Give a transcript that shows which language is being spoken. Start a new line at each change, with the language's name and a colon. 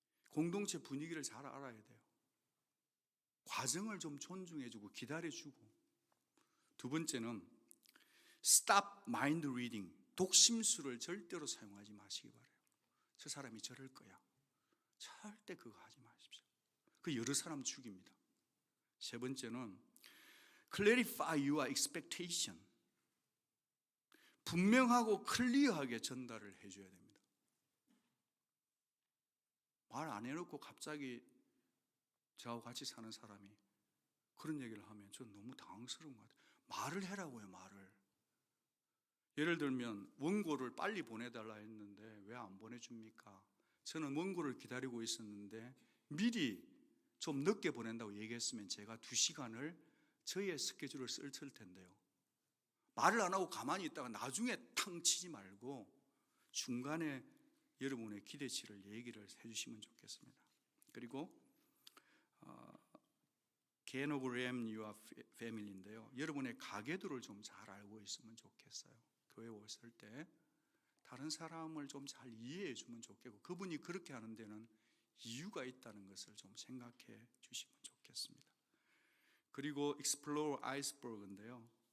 Korean: 공동체 분위기를 잘 알아야 돼요. 과정을 좀 존중해주고 기다려주고. 두 번째는
English: stop mind reading,
Korean: 독심술을 절대로 사용하지 마시기 바라요. 저 사람이 저럴 거야. 절대 그거 하지 마십시오. 그 여러 사람 죽입니다. 세 번째는
English: clarify your expectation.
Korean: 분명하고 클리어하게 전달을 해줘야 됩니다. 말 안 해놓고 갑자기 저하고 같이 사는 사람이 그런 얘기를 하면 전 너무 당황스러운 것 같아요. 말을 해라고요, 말을. 예를 들면 원고를 빨리 보내달라 했는데 왜 안 보내줍니까? 저는 원고를 기다리고 있었는데 미리 좀 늦게 보낸다고 얘기했으면 제가 2시간을 저의 스케줄을 쓸 텐데요. 말을 안 하고 가만히 있다가 나중에 탕 치지 말고 중간에 여러분의 기대치를 얘기를 해주시면 좋겠습니다. 그리고
English: genogram your family
Korean: 인데요. 여러분의 가계도를 좀 잘 알고 있으면 좋겠어요. 교회 오실 때 다른 사람을 좀 잘 이해해 주면 좋겠고 그분이 그렇게 하는 데는 이유가 있다는 것을 좀 생각해 주시면 좋겠습니다. 그리고
English: explore iceberg
Korean: 인데요.